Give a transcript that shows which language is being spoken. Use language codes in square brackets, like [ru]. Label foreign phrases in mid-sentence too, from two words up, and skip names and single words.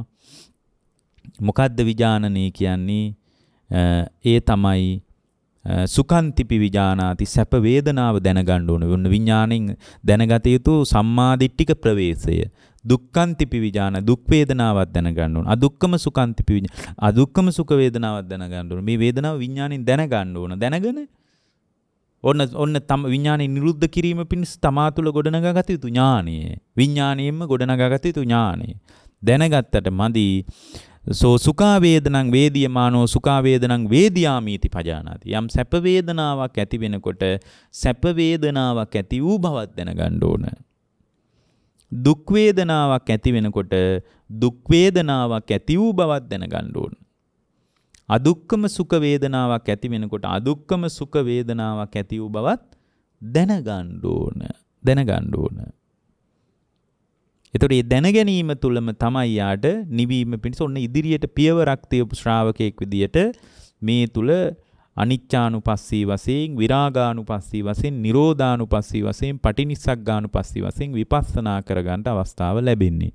[si] මොකක්ද විජානනී කියන්නේ ඒ තමයි [pi] සුඛන්තිපි විජානාති [si] සැප වේදනාව දැනගන්න ඕන විඥාණයෙන් දැනගත යුතු සම්මාදිට්ඨික ප්‍රවේශය [pi] දුක්ඛන්තිපි විජාන [si] දුක් වේදනාවක් දැනගන්න ඕන [pi] අදුක්කම සුඛන්තිපි [si] අදුක්කම සුඛ වේදනාවක් දැනගන්න ඕන මේ වේදනාව විඥාණයෙන් දැනගන්න ඕන දැනගෙන ඔන්න තම විඥාණය නිරුද්ධ කිරීම පිණිස තමා තුළ ගොඩනගාගත යුතු ඥානය විඥාණයෙන්ම ගොඩනගාගත යුතු ඥානය දැනගත්තට මදි [pi] සෝ සුඛා වේදනං වේදියමානෝ සුඛා වේදනං වේදියාමීති පජානාති [si] යම් සැප වේදනාවක් ඇති වෙනකොට සැප වේදනාවක් ඇති වූ බවක් දැනගන්න ඕන දුක් වේදනාවක් ඇති වෙනකොට දුක් වේදනාවක් ඇති වූ බවක් දැනගන්න ඕන අදුක්කම සුඛ වේදනාවක් ඇති වෙනකොට අදුක්කම සුඛ වේදනාවක් ඇති වූ බවක් දැනගන්න ඕන එතකොට මේ දැනගැනීම තුළම තමයි යාට නිවීම පිණිස ඔන්න ඉදිරියට පියවරක් තියපු ශ්‍රාවකයෙක් විදියට මේ තුල අනිච්චානුපස්සී වශයෙන් විරාගානුපස්සී වශයෙන් නිරෝධානුපස්සී වශයෙන් පටිනිස්සග්ගානුපස්සී වශයෙන් විපස්සනා කරගන්න අවස්ථාව ලැබෙන්නේ.